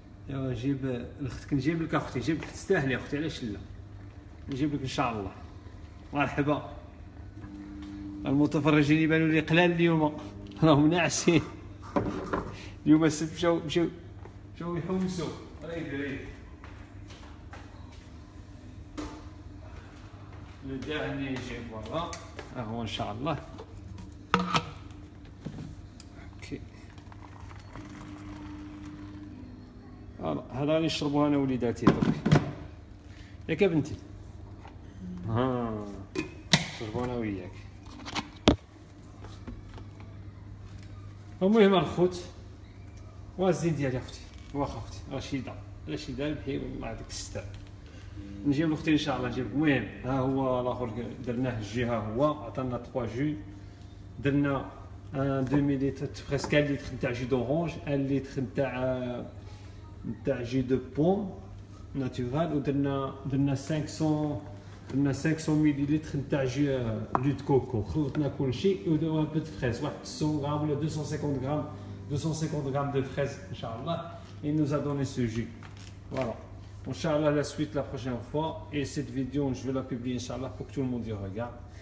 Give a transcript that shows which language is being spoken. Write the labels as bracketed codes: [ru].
[ar] ايوا جيب اختك، نجيب لك اختي، نجيب لك تستاهلي اختي، علاش لا؟ نجيب لك ان شاء الله. مرحبا. المتفرجين يبانوا لي قلال اليوم، راهم ناعسين. اليوم السبت مشاو يحوسوا. [fr] ريد le dernier jet, voilà. Alors, Inch'Allah. Ok. [ar] هذا غادي نشربوها انا وليداتي درك ياك بنتي نشربو انا وياك. المهم الخوت والزين ديالي اختي واخا اختي رشيده بحي والله يعطيك الستر. نجيب لاختي ان شاء الله نجيب. المهم ها هو الاخر درناه الجهه هو عطانا 3 جو درنا 2 لتر بريسك 1 لتر نتاع جو دورانج 1 لتر نتاع جو دو بوم ناتورال ودرنا 500 مليلتر نتاع جو دو كوكو. خلطنا كل شيء ودرنا ان بو دو فريز واحد 100 غرام ولا 250 غرام [fr] de fraises, [ar] Inch'Allah. [fr] Il nous a donné ce jus. Voilà. Inch'Allah, la suite la prochaine fois. Et cette vidéo, je vais la publier, Inch'Allah, pour que tout le monde y regarde.